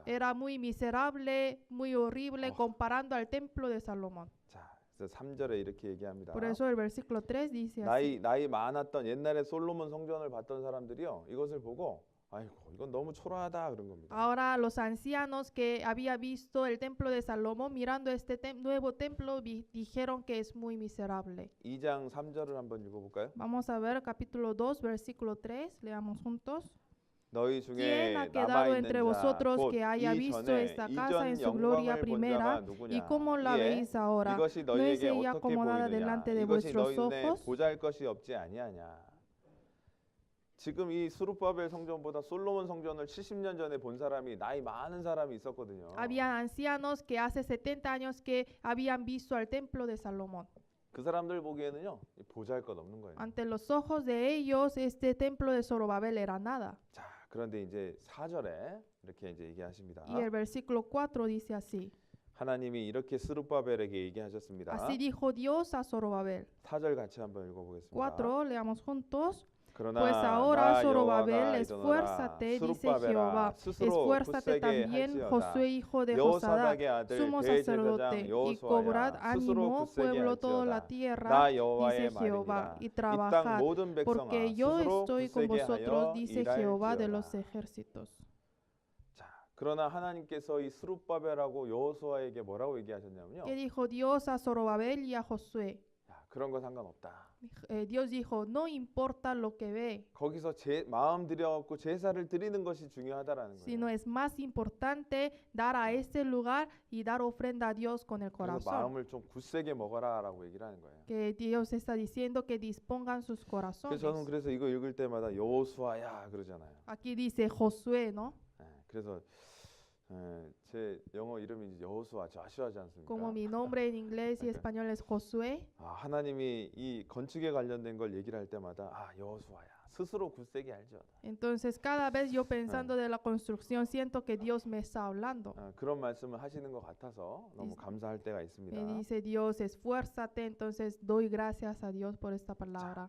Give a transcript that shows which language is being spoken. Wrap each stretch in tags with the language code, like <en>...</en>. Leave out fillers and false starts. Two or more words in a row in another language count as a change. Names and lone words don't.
<es>Era muy miserable, muy horrible, comparando al templo de Salomón.</es> <ko>자, 그래서 3절에 이렇게 얘기합니다.</ko> <es>Por eso el versículo 3 dice así.</es> <ko>나이 많았던 옛날에 솔로몬 성전을 봤던 사람들이요. 이것을 보고 아이고 이건 너무 초라하다 그런 겁니다.</ko> <es>Ahora los ancianos que había visto el templo de Salomón mirando este nuevo templo dijeron que es muy miserable.</es> <ko>2장 3절을 한번 읽어볼까요?</ko> <es>Vamos a ver capítulo 2 versículo 3, leamos juntos.</es> <ko>너희 중에</ko> <es>¿Quién ha quedado</es> <ko>남아있는</ko> <es>entre</es> <ko>자,</ko> <es>vosotros</es> <ko>곧</ko> <es>que haya visto</es> <ko>이전에</ko> <es>esta casa en</es> <ko>이전</ko> <es>su gloria</es> <ko>영광을 본</ko> <es>primera</es> <ko>자가</ko> <es>y</es> <ko>누구냐?</ko> <es>cómo la</es> <ko>이에</ko> <es>veis ahora?</es> <ko>이것이</ko> <es>¿No es</es> <ko>너희에게</ko> <es>ella</es> <ko>어떻게</ko> <es>acomodada</es> <ko>보이느냐?</ko> <es>delante de</es> <ko>이것이</ko> <es>vuestros</es> <ko>너희 눈에</ko> <es>ojos?</es> <ko>보잘 것이 없지 아니하냐? 지금 이 스룹바벨 성전보다 솔로몬 성전을 70년 전에 본 사람이 나이 많은 사람이 있었거든요.</ko> <es>Había ancianos que hace 70 años que habían visto al templo de Salomón.</es> <ko>그 사람들 보기에는요 보잘것없는 거예요.</ko> <es>Ante los ojos de ellos, este templo de Zorobabel era nada.</es> <ko>자, 그런데 이제 4절에 이렇게 이제 얘기하십니다.</ko> <es>Y el versículo 4 dice así.</es> <ko>하나님이 이렇게 스룹바벨에게 얘기하셨습니다.</ko> <es>Así dijo Dios a Zorobabel.</es> <ko>4절 같이 한번 읽어보겠습니다.</ko> <es>4, leamos juntos.</es> <ko>그러나</ko> <es>Pues ahora,</es> <ko>나</ko> <es>Zorobabel,</es> <ko>여호와가 이르노라.</ko> <es>esfuérzate, dice</es> <ko>스룹바벨아,</ko> <es>Jehová.</es> <ko>스스로</ko> <es>Esfuérzate</es> <ko>굳세게</ko> <es>también,</es> <ko>할지어다.</ko> <es>Josué, hijo de Josadá,</es> <ko>여호사닥의 아들</ko> <es>sumo</es> <ko>대제사장</ko> <es>sacerdote, y cobrad</es> <ko>여호수아야 스스로</ko> <es>ánimo,</es> <ko>굳세게</ko> <es>pueblo, toda la</es> <ko>할지어다.</ko> <es>tierra,</es> <ko>나 여호와의</ko> <es>dice Jehová,</es> <ko>말이니라.</ko> <es>y</es> <ko>이 땅</ko> <es>trabajad,</es> <ko>모든 백성아</ko> <es>porque yo</es> <ko>스스로</ko> <es>estoy con</es> <ko>굳세게</ko> <es>vosotros,</es> <ko>하여</ko> <es>dice Jehová de los</es> <ko>일할지어다.</ko> <es>ejércitos.</es> <ko>자, 그러나 하나님께서 이 스룹바벨하고 여호수아에게 뭐라고 얘기하셨냐면요.</ko> <es>¿Qué dijo Dios a Zorobabel y a Josué?</es> <ko>야, 그런 거 상관없다.</ko> <es>Dios dijo, no importa lo que ve,</es> <ko>거기서 제 마음 들여갖고 제사를 드리는 것이 중요하다라는</ko> <es>sino</es> <ko>거예요.</ko> <es>es más importante dar a este lugar y dar ofrenda a Dios con el</es> <ko>그래서</ko> <es>corazón.</es> <ko>마음을 좀 굳세게 먹어라라고 얘기를 하는 거예요.</ko> <es>Que Dios está diciendo que dispongan sus</es> <ko>그래서</ko> <es>corazones.</es> <ko>저는 그래서 이거 읽을 때마다 여호수아야 그러잖아요.</ko> <es>Aquí dice Josué, ¿no?</es> <ko>그래서 제 영어 이름이 여호수아 좌슈아지 않습니까?</ko> <es>Como mi nombre en inglés y español es Josué.</es> <ko>하나님이 이 건축에 관련된 걸 얘기를 할 때마다 여호수아야 스스로 굳세게 알죠.</ko> <es>Entonces cada vez yo pensando de la construcción siento que Dios me está hablando.</es> <ko>그런 말씀을 하시는 것 같아서 너무 감사할 때가 있습니다.</ko> <es>Me dice Dios, esfuérzate, entonces doy gracias a Dios por esta palabra.</es>